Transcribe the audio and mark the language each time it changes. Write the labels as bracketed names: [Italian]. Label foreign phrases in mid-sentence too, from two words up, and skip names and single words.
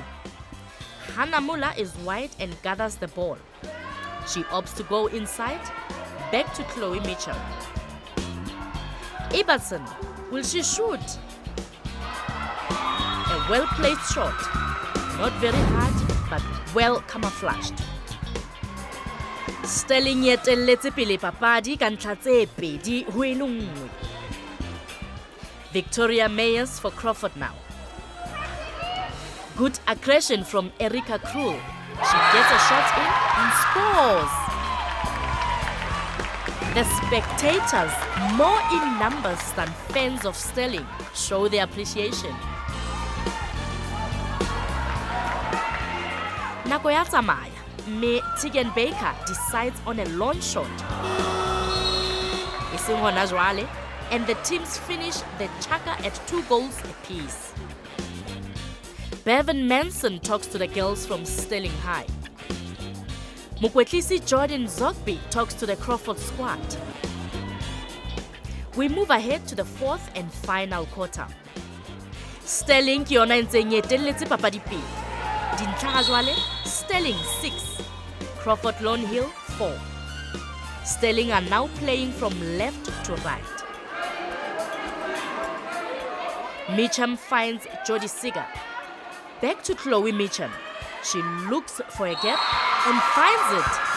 [English] Hannah Muller is wide and gathers the ball. She opts to go inside, back to Chloe Mitchell. Ibbotson, will she shoot? A well-placed shot. Not very hard, but well camouflaged. [Southern Sotho] Stirling etelletse pele papadi ka ntlha tse pedi ho e le nngwe. [English] Victoria Meyers for Crawford now. Good aggression from Erica Krul. She gets a shot in and scores. The spectators, more in numbers than fans of Stirling, show their appreciation. [Southern Sotho] Nako ya tsamaya, mme [English] Tegan Baker decides on a long shot. [Southern Sotho] E seng hona jwale, [English] and the teams finish the chaka at 2 goals apiece. Bevan Manson talks to the girls from Stirling High. Mukwetlisi Jordan Zogby talks to the Crawford squad. We move ahead to the 4th and final quarter. [Southern Sotho] Stirling ke yona ntse etelletse papadi pele. Dintlha ga jwale, Stirling 6, Crawford Lone Hill 4. [English] Stirling are now playing from left to right. Meacham finds Jodie Seeger. Back to Chloe Meacham. She looks for a gap and finds it.